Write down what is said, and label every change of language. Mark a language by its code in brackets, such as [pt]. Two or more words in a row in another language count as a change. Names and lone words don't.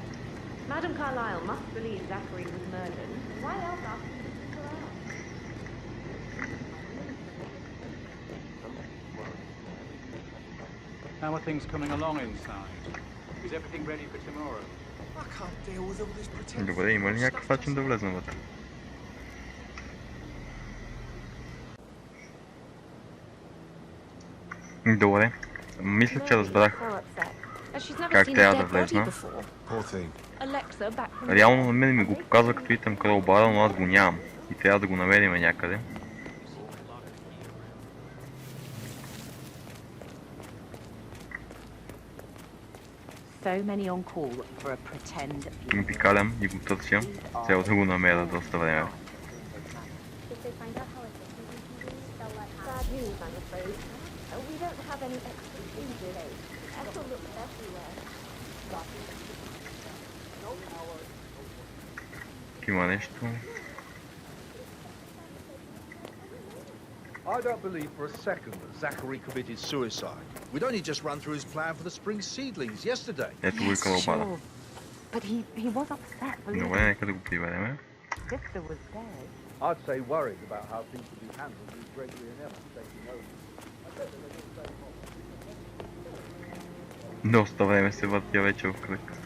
[en] Madame Carlyle must believe Zachary was murdered. Why else ask him to stick around? How are things coming along inside? Is everything ready for tomorrow? I can't deal with all this pretend. [bg] Добре, има ли някакъв начин да влезем вътре? Добре, мисля, че разбрах как трябва да влезна. Реално на мен ми го показва като итем кролбара, но аз го нямам и трябва да го намерим някъде. Обикалям и го търся, цел да го намеря доста време. [en] We don't have any extra food today. Ethel looks everywhere. [bg] Има нещо. [en] I don't believe for a second that Zachary committed suicide. We'd only just run through his plan for the spring seedlings yesterday. [bg] Ето го и кролбара. [en] But he was upset. [bg] Добре, нека да го приведем. [en] Sister was dead. I'd say worried about how things would be handled with Gregory and Emma taking over. [bg] Доста време се въртя вече в кръг.